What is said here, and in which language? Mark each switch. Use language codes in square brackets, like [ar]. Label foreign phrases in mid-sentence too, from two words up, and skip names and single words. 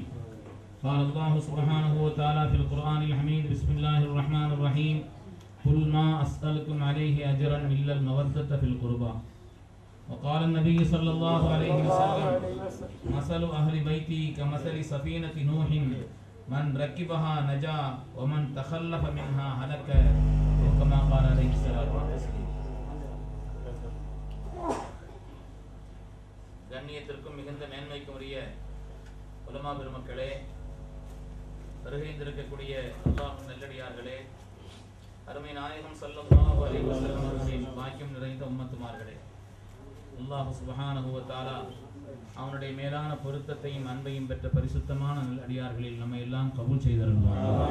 [ar] قال الله سبحانه وتعالى في القرآن الحميد بسم الله الرحمن الرحيم قل ما أسألكم عليه أجرا إلا المودة في القربى. وقال النبي صلى الله عليه وسلم مثل أهل بيتي كمثل سفينة نوح من ركبها نجا ومن تخلف منها هلك وكما قال عليه الصلاة والسلام. [ta] கண்ணியத்திற்கும் மிகுந்த மேன்மைக்கும் உரிய உலமா பெருமக்களே, வருகைந்திருக்கக்கூடிய அல்லாஹ்வின் நல்லடியார்களே, அருமை நாயகம் [ar] صلى الله عليه وسلم [ta] அவர்களின் பாக்கியம் நிறைந்த உம்மத்துமார்களே, [ar] الله سبحانه وتعالى [ta] அவனுடைய மேலான பொருத்தத்தையும் அன்பையும் பெற்ற பரிசுத்தமான நல்லடியார்களில் நம்ம எல்லாம் கபூல் செய்தருள்வார்.